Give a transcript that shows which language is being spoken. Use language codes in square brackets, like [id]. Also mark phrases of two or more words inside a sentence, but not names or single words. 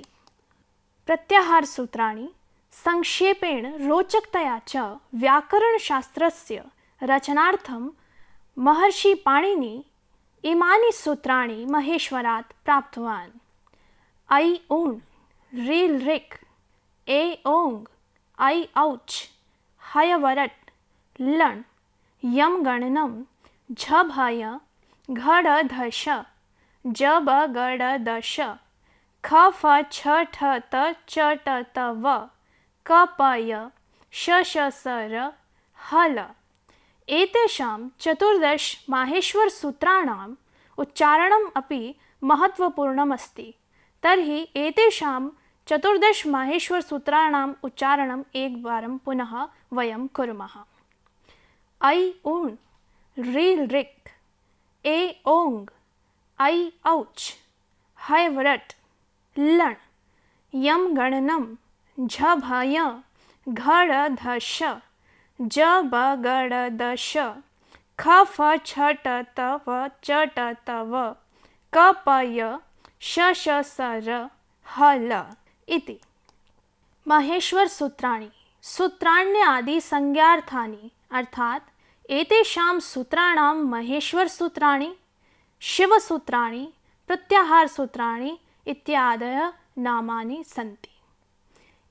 [sa] प्रत्याहारसूत्राणि संक्षेपेण रोचकतया च व्याकरणशास्त्रस्य रचनार्थं महर्षि पाणिनि इमानि सूत्राणि महेश्वरात् प्राप्तवान्। ऐ ऊण्, ऋ ऋक्, ए ओङ्, ऐ औच्, हय वरट्, लण्, यम् गणनं, झ भय, घड धश, ज ब गड दश, ख फ छ ठ त च ट त व, क प य, श ष स र, ह ल। एतेषां 14 माहेश्वरसूत्राणाम् उच्चारणम् अपि महत्त्वपूर्णम् अस्ति। तर्हि एतेषां 14 माहेश्वरसूत्राणाम् उच्चारणम् एकवारं पुनः वयं कुर्मः। ऐ ऊण्, ऋ ऋक्, ए ओङ्, ऐ औच्, हय वरट्, लण्, यम् गणनं, झ भय, घड धश, ज ब गड दश, ख फ छ ट त व च ट त व, क प य, श ष स र, ह ल इति। माहेश्वरसूत्राणि सूत्राण्यादि संज्ञार्थानि, अर्थात् एतेषां सूत्राणां महेश्वरसूत्राणि, शिवसूत्राणि, प्रत्याहारसूत्राणि इत्यादयः नामानि सन्ति।